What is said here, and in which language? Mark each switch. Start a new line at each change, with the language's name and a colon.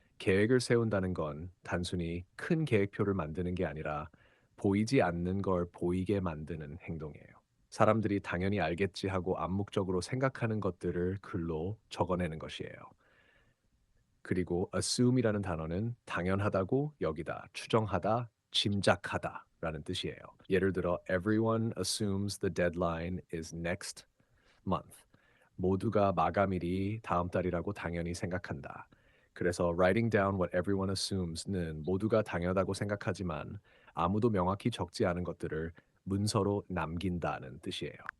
Korean: 계획을 세운다는 건 단순히 큰 계획표를 만드는 게 아니라 보이지 않는 걸 보이게 만드는 행동이에요. 사람들이 당연히 알겠지 하고 암묵적으로 생각하는 것들을 글로 적어내는 것이에요. 그리고 assume이라는 단어는 당연하다고 여기다, 추정하다, 짐작하다라는 뜻이에요. 예를 들어
English: everyone assumes the deadline is next month.
Korean: 모두가 마감일이 다음 달이라고 당연히 생각한다. 그래서
English: writing down what everyone assumes
Korean: 는 모두가 당연하다고 생각하지만 아무도 명확히 적지 않은 것들을 문서로 남긴다는 뜻이에요.